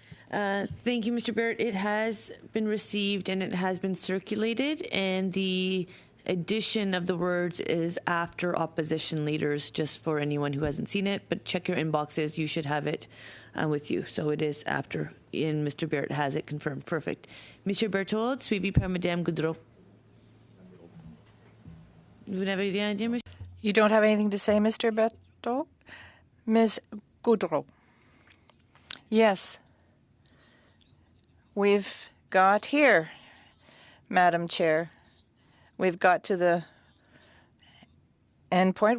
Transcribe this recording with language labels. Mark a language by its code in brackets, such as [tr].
[en] Thank you, Mr. Barrett. It has been received and it has been circulated, and the addition of the words is after opposition leaders, just for anyone who hasn't seen it. But check your inboxes. You should have it with you. So it is after. And Mr. Barrett has it confirmed. Perfect. [fr] Monsieur Berthold, suivi par Madame Goudreau. Vous n'avez rien à dire, monsieur? [en] You don't have anything to say, Mr. Beto? Ms. Goudreau. Yes. We've got here, Madam Chair. We've got to the end point.